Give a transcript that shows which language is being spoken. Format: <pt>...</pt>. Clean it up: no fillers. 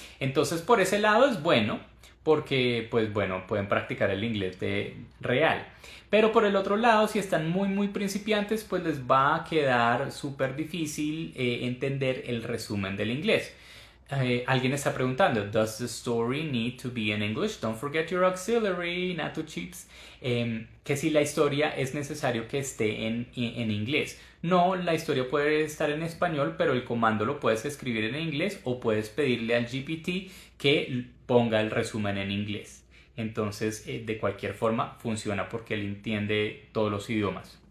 <es>Entonces por ese lado es bueno porque pues bueno, pueden practicar el inglés real. Pero por el otro lado, si están muy principiantes, pues les va a quedar súper difícil entender el resumen del inglés. Alguien está preguntando,</es> <en>¿Does the story need to be in English? Don't forget your auxiliary, not too chips.</en> <es>Que si la historia es necesario que esté en inglés. No, la historia puede estar en español, pero el comando lo puedes escribir en inglés o puedes pedirle al GPT que ponga el resumen en inglés. Entonces, de cualquier forma, funciona porque él entiende todos los idiomas.</es>